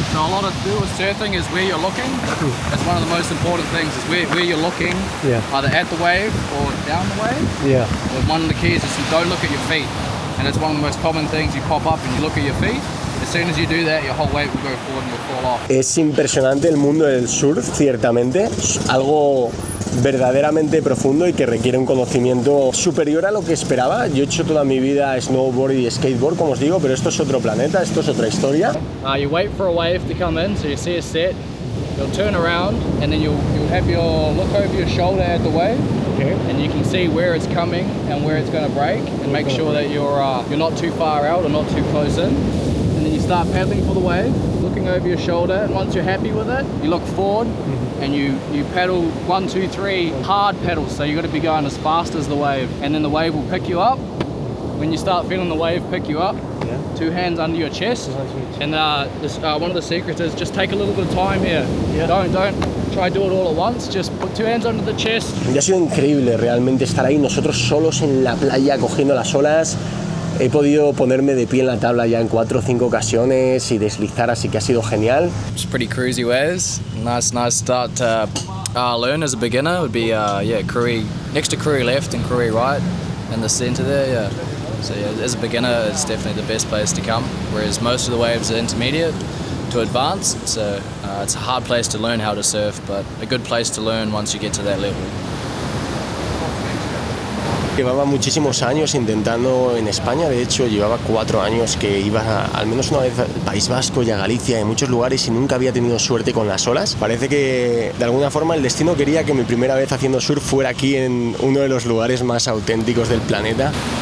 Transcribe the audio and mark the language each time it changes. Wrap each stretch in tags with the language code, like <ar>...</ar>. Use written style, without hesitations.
<en>So a lot of do with surfing is where you're looking. That's one of the most important things is where you're looking. Yeah. Either at the wave or down the wave. Yeah. But one of the keys is you don't look at your feet. And it's one of the most common things you pop up and you look at your feet. As soon as you do that, your whole weight will go forward and will fall off.</en> <es>Es impresionante el mundo del surf, ciertamente. Es algo verdaderamente profundo y que requiere un conocimiento superior a lo que esperaba. Yo he hecho toda mi vida snowboard y skateboard, como os digo, pero esto es otro planeta, esto es otra historia.</es> <en>You wait for a wave to come in, so you see a set, you'll turn around, and then you'll have your look over your shoulder at the wave, Okay. and you can see where it's coming and where it's going to break, and make sure that you're not too far out or not too close in. And then you start paddling for the wave, looking over your shoulder, and once you're happy with it, you look forward and you paddle 1, 2, 3 hard paddles. So you've got to be going as fast as the wave, and then the wave will pick you up. When you start feeling the wave pick you up, 2 hands under your chest, and one of the secrets is just take a little bit of time here. Don't try to do it all at once. Just put 2 hands under the chest.</en> <es>Y ha sido increíble realmente estar ahí, nosotros solos en la playa cogiendo las olas. He podido ponerme de pie en la tabla ya en 4 o 5 ocasiones y deslizar, así que ha sido genial.</es> <en>Just pretty cruisy waves. Nice start to learn as a beginner would be Koori, next to Koori left and Koori right in the center there. Yeah. So yeah, as a beginner, it's definitely the best place to come. Whereas most of the waves are intermediate to advanced, so it's a hard place to learn how to surf, but a good place to learn once you get to that level.</en> <es>Llevaba muchísimos años intentando en España, de hecho llevaba 4 años que iba al menos una vez al País Vasco y a Galicia, en muchos lugares, y nunca había tenido suerte con las olas. Parece que de alguna forma el destino quería que mi primera vez haciendo surf fuera aquí en uno de los lugares más auténticos del planeta.</es>